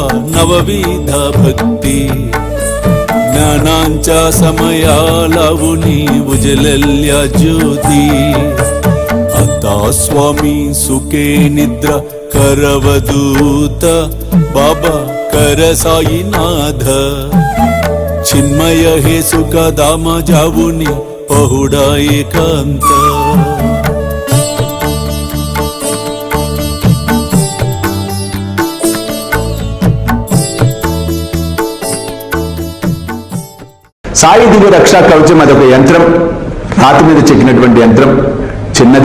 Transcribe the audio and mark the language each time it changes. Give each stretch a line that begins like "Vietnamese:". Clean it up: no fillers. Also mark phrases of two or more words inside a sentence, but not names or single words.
Marathi: नवविध भक्ती ज्ञानांच्या समया लावुनी उजलल्या ज्योती आता स्वामी सुखे निद्रा करवदूत बाबा कर साईनाथ चिन्मय हे सुख दाम जावुनी पहुडा एकांत
Telugu: సాయి దివ్య రక్షా కవచం అదొక యంత్రం. రాతి మీద చెక్కినటువంటి యంత్రం, చిన్నదే.